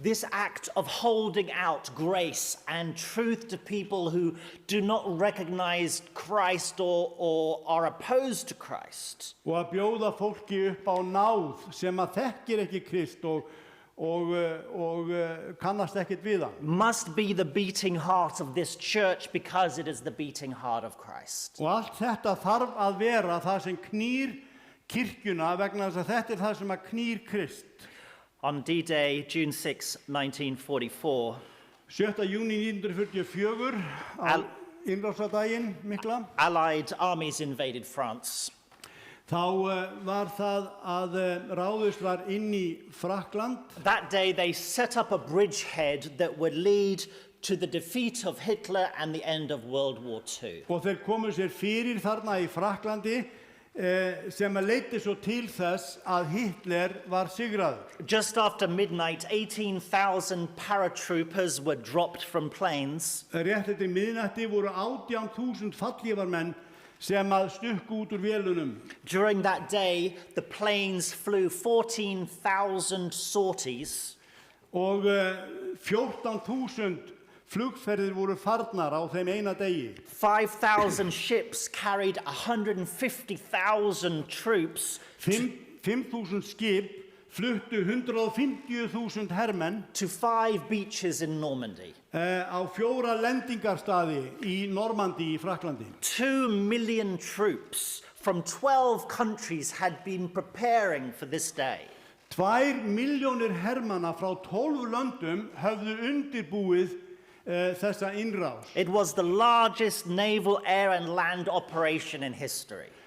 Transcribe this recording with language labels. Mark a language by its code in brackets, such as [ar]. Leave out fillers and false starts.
[en] This act of holding out grace and truth to people who do not recognize Christ or are opposed to Christ. [is] Og að bjóða fólki upp á náð sem að þekkir ekki Krist og kannast ekkert við hann. [en] Must be the beating heart of this church because it is the beating heart of Christ. [is] Og allt þetta þarf að vera það sem knýr kirkjuna vegna þess að þetta það sem að knýr Krist. [en] On D-Day, June 6, 1944, [is] 7. júní 1944 á innrásadaginn mikla. [en] Allied armies invaded France. [is] Þá var það að ráðist var inn í Frakkland. [en] That day they set up a bridgehead that would lead to the defeat of Hitler and the end of World War II. [is] Og þeir komu sér fyrir þarna í Frakklandi sem leiddi svo til þess að Hitler var sigraður. [en] Just after midnight, 18,000 paratroopers were dropped from planes. [is] Rétt eftir miðnætti voru 18.000 fallífarmenn sem að stukku út úr vélunum. [en] During that day, the planes flew 14,000 sorties. [is] Og 14.000 flugferðir voru farnar á þeim eina degi. [en] 5,000 ships carried 150,000 troops [is] 5.000 skip fluttu 150.000 hermenn [en] to 5 beaches in Normandy. [is] á 4 lendingarstaði í Normandí í Frakklandi. [en] 2 million troops from 12 countries had been preparing for this day. [is] 2 milljónir hermanna frá 12 löndum höfðu undirbúið þessa innrás. [en] It was the largest naval, air and land operation in history.